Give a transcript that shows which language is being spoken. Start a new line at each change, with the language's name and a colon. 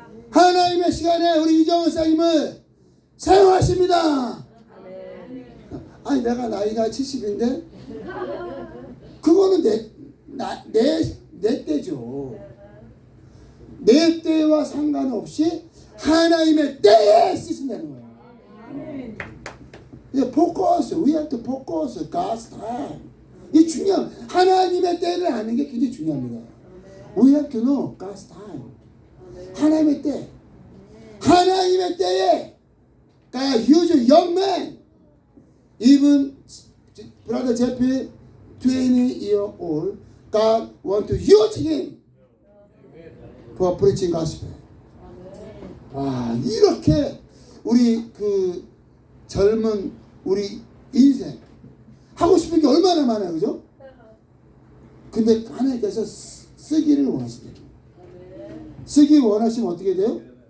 Korean: 하나님의 시간에 우리 이정은 사님을 사용하십니다. 아니 내가 나이가 70인데 그거는 내 때죠. 내 때와 상관없이 하나님의 때에 쓰신다는 거예요. 이제 포커스,
English: we have to focus God's time.
Korean: 이 중요한, 하나님의 때를 아는 게 굉장히 중요합니다.
English: We have to know God's time.
Korean: 하나님의 때. 하나님의 때에
English: God use a young man. Even brother Jeffrey 20-year-old, God want to use him for preaching gospel.
Korean: 와, 이렇게 우리 그 젊은 우리 인생 하고 싶은 게 얼마나 많아요, 그죠? 근데 하나님께서 쓰기를 원하시대요. 쓰기 원하시면 어떻게 돼요?